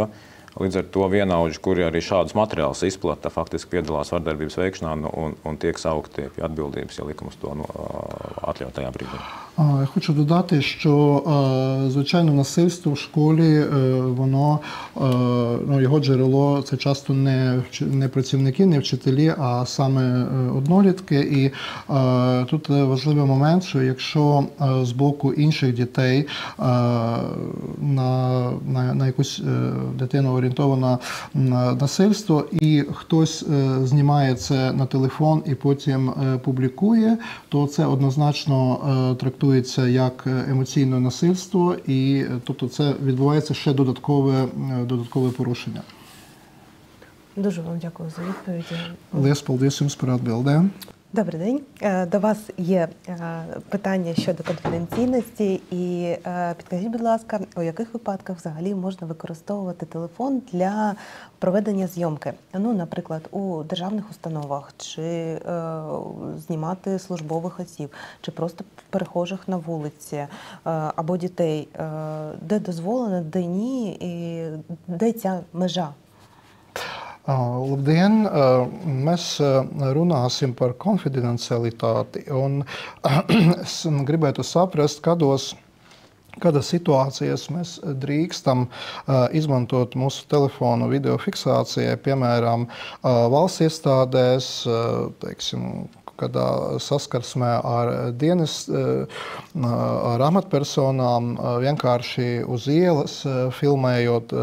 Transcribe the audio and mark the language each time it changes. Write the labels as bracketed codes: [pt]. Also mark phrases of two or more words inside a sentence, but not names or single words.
[lv] Līdz ar to vienaudži, kuri arī šādus materiālus izplata, faktiski piedalās vardarbības veikšanā un tiek saukti pie atbildības, ja likums to atļauj tajā brīdī. [uk] Я хочу додати, що, звичайно, насильство в школі, його джерело – це часто не працівники, не вчителі, а саме однолітки. І тут важливий момент, що якщо з боку інших дітей на якусь дитину орієнтоване насильство, і хтось знімає це на телефон і потім публікує, то це однозначно трактується як емоційне насильство, і тобто це відбувається ще додаткове порушення. Дуже вам дякую за відповіді. [lv] Liels paldies jums par atbildēm. [uk] Добрий день. До вас є питання щодо конфіденційності. І підкажіть, будь ласка, у яких випадках взагалі можна використовувати телефон для проведення зйомки? Ну, наприклад, у державних установах, чи знімати службових осіб, чи просто перехожих на вулиці, або дітей. Де дозволено, де ні, і де ця межа? [lv] Labdien! Mēs runāsim par konfidencialitāti, un es gribētu saprast, kādas situācijas mēs drīkstam izmantot mūsu telefonu video fiksācijai, piemēram, valsts iestādēs, teiksim, kādā saskarsmē ar amatpersonām, vienkārši uz ielas, filmējot